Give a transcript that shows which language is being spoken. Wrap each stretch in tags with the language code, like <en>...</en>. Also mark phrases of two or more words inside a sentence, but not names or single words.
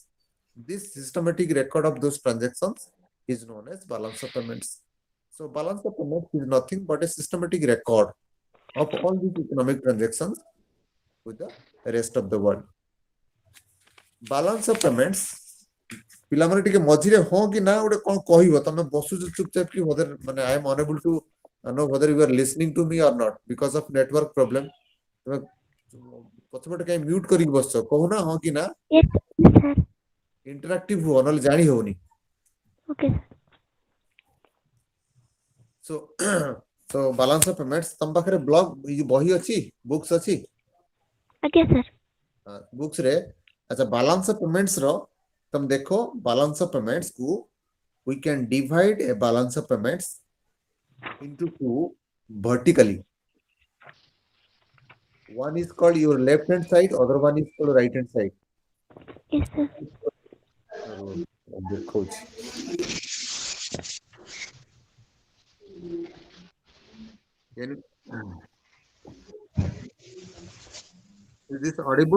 <en>This systematic record of those transactions is known as balance of payments. So balance of payments is nothing but a systematic record of all these economic transactions with the rest of the world. Balance of payments,</en> <or>ପିଲାମାନେ ଟିକେ ମଝିରେ ହଁ କି ନା ଗୋଟେ କଣ କହିବ, ତମେ ବସୁଛ ଚୁପଚାପ କି whether ମାନେ</or> <en>I am unable to know whether you are listening to me or not because of network problem.</en> <or>ତମେ ପଛପଟେ କାଇଁ ମ୍ୟୁଟ କରିକି ବସଛ, କହୁନା ହଁ କି ନା,</or> <en>Yes, sir.</en> <or>ଇଣ୍ଟରାକ୍ଟିଭ ହୁଅ ନହେଲେ ଜାଣି ହଉନି.</or> <en>Okay, sir. So so balance of payments,</en> <or>ତମ ପାଖରେ ବ୍ଲଗ ବହି ଅଛି, ବୁକ୍ସ ଅଛି?</or> <en>Okay, sir.</en> <or>ବୁକ୍ସ ରେ ଆଚ୍ଛା</or> <en>balance of payments</en> <or>ର ତମ ଦେଖो,</or> <en>balance of payments କୁ we can divide a balance of payments into two vertically. One is called your left hand side, other one is called right hand side. Yes, sir. ଦେଖଉଛି. Is this audible?</en>